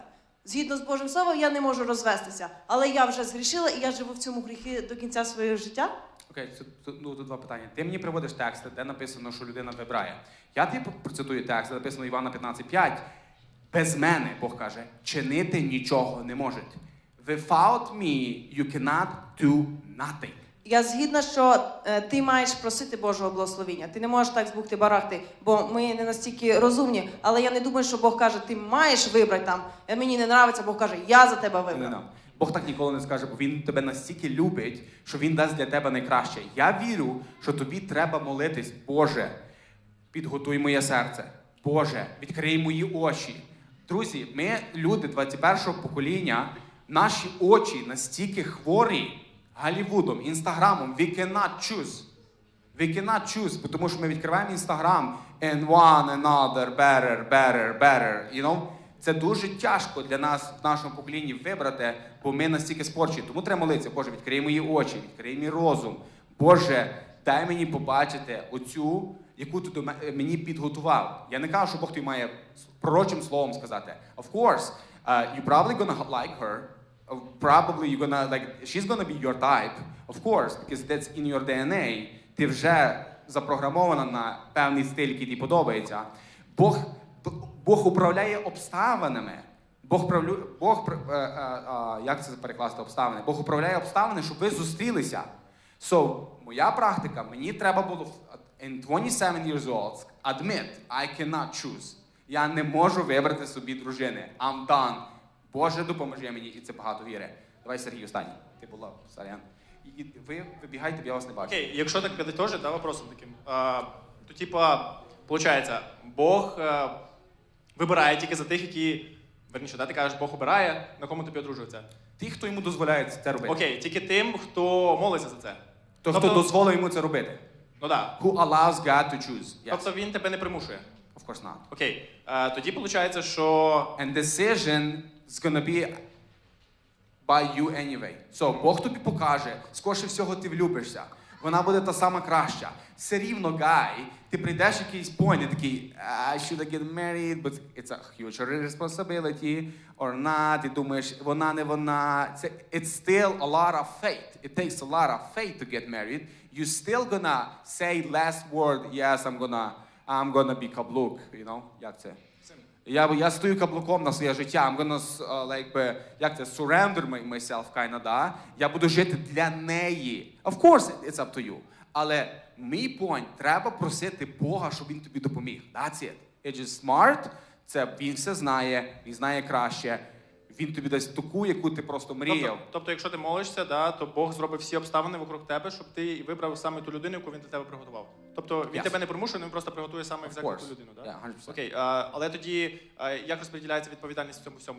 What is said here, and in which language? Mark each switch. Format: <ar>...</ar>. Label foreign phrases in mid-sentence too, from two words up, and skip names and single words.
<uk>Згідно з Божим Словом, я не можу розвестися, але я вже згрішила і я живу в цьому гріхі до кінця свого життя. Окей, тут два питання. Ти мені приводиш тексти, де написано, що людина вибирає. Я тобі процитую текст, де написано Івана 15:5. Без мене, Бог каже, чинити нічого не можуть.</uk> <en>Without me, you cannot do nothing.</en> <uk>Я згідна, що ти маєш просити Божого благословіння. Ти не можеш так збухти-барахти, бо ми не настільки розумні. Але я не думаю, що Бог каже, ти маєш вибрати там. Мені не подобається, Бог каже, я за тебе вибрав. Бог так ніколи не скаже, бо Він тебе настільки любить, що Він дасть для тебе найкраще. Я вірю, що тобі треба молитись, Боже, підготуй моє серце. Боже, відкрий мої очі. Друзі, ми, люди 21-го покоління, наші очі настільки хворі Голлівудом, Інстаграмом.</uk> <en>We cannot choose. We cannot choose,</en> <uk>тому що ми відкриваємо Інстаграм</uk> <en>and one another, better, you know?</en> <uk>Це дуже тяжко для нас в нашому поколінні вибрати, бо ми настільки спорчені. Тому треба молитися, Боже, відкрий мої очі, відкрий мій розум. Боже, дай мені побачити оцю, яку ти мені підготував. Я не кажу, що Бог тобі має пророчим словом сказати.</uk> <en>Of course, you're probably gonna like her. Probably you're gonna, like, she's gonna be your type. Of course, because that's in your DNA.</en> <uk>Ти вже запрограмована на певний стиль, який тобі подобається. Бог управляє обставинами. Як це перекласти обставини? Бог управляє обставини, щоб ви зустрілися.</uk> <en>So,</en> <uk>моя практика, мені треба було</uk> <en>in 27 years old admit, I cannot choose.</en> <uk>Я не можу вибрати собі дружини.</uk> <en>I'm done.</en> <uk>Боже, допоможи мені, і це багато віри. Давай, Сергій, останній. Ти була, Сарян. І ви вибігайте, я вас не бачу. Окей, якщо так підтожити, да,</uk> <ru>вопросом таким,</ru> <uk>то типа, получається, Бог вибирає тільки за тих, які, верніше, да, ти кажеш, Бог обирає, на кому тобі одружується. Ті, хто йому дозволяє це робити. Окей, тільки тим, хто молиться за це. Хто дозволив йому це робити. Ну так.</uk> <en>Who allows God to choose. Yes.</en> <uk>Тобто він тебе не примушує.</uk> <en>Of course not.</en> <uk>Окей, тоді виходить, що...</uk> <en>And decision is gonna be by you anyway. So,</en> <uk>Бог тобі покаже, скоріше всього ти влюбишся. Вона буде та сама краща. Все рівно, гай, ти прийдеш в якийсь point і такий,</uk> <en>should I get married, but it's a huge responsibility, or not,</en> <uk>ти думаєш, вона, не вона.</uk> <en>It's still a lot of faith. It takes a lot of faith to get married. You still gonna say last word, yes, I'm gonna be каблук, you know,</en> <uk>як це? Я стою каблуком на своє життя,</uk> <en>I'm gonna, surrender myself, kinda,</en> <uk>да? Я буду жити для неї.</uk> <en>Of course, it's up to you.</en> <uk>Але мій point, треба просити Бога, щоб Він тобі допоміг.</uk> <en>That's it. It's just smart,</en> <uk>це він все знає, він знає краще. він тобі дасть таку, яку ти просто мріяв. Тобто, якщо ти молишся, да, то Бог зробить всі обставини вокруг тебе, щоб ти вибрав саме ту людину, яку він для тебе приготував. Тобто він</uk> <en>Yes.</en> <uk>тебе не примушує, він просто приготує саме</uk> <en>Of</en> <uk>екзактно</uk> <en>course.</en> <uk>ту людину. Да?</uk> <en>Yeah, 100%.</en> <uk>Окей, але тоді як розподіляється відповідальність в цьому всьому?</uk>